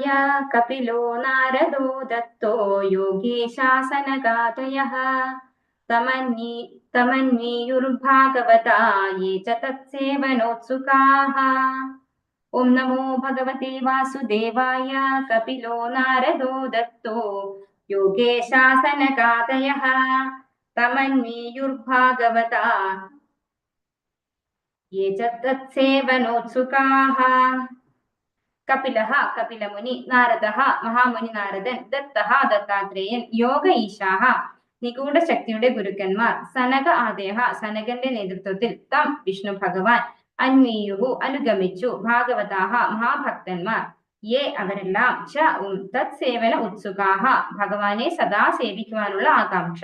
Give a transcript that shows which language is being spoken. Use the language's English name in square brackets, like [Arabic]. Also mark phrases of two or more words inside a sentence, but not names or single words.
[Sanskrit] कपिलो नारदो दत्तो योगीशासनगातयः तमन्वीयुर्भागवता ये च तत्सेवनोत्सुकाः. ॐ नमो भगवते वासुदेवाय. कपिलो नारदो दत्तो योगेशासनगातयः तमन्वीयुर्भागवता ये च तत्सेवनोत्सुकाः. [Malayalam] कपिलः कपिलमुनि, नारदः മഹാമുനി നാരദൻ, ദത്തഃ ദത്താത്രേയൻ, [Sanskrit] योग ईशाः [Malayalam] നിഗൂഢശക്തിയുടെ ഗുരുക്കന്മാർ, [Sanskrit] सनक आदयः [Malayalam] സനകന്റെ നേതൃത്വത്തിൽ, തം വിഷ്ണു ഭഗവാൻ, അന്വീയുഹു അനുഗമിച്ചു, ഭാഗവതാഃ മഹാഭക്തന്മാർ, യേ അവരെല്ലാം, [Sanskrit] च तत्सेवन उत्सुकाः [Malayalam] ഭഗവാനെ സദാ സേവിക്കുവാനുള്ള ആകാംക്ഷ.